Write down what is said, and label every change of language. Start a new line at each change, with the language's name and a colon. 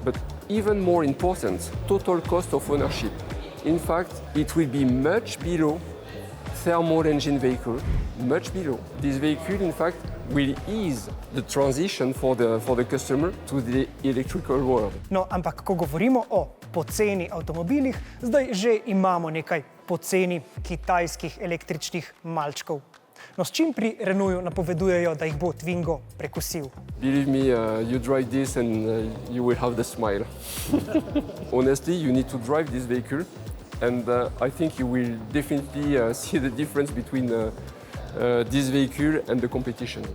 English: But even more important, total cost of ownership. In fact, it will be much below thermal engine vehicle, much below. This vehicle, in fact, will ease the transition for the customer to the electrical world.
Slovenian: No, ampak ko govorimo o poceni avtomobilih, zdaj že imamo nekaj poceni kitajskih električnih malčkov. No, s čim pri Renaultu napovedujejo, da jih bo Twingo prekusil?
English: Believe me, you drive this and you will have the smile. Honestly, you need to drive this vehicle and I think you will definitely see the difference between this vehicle and the competition.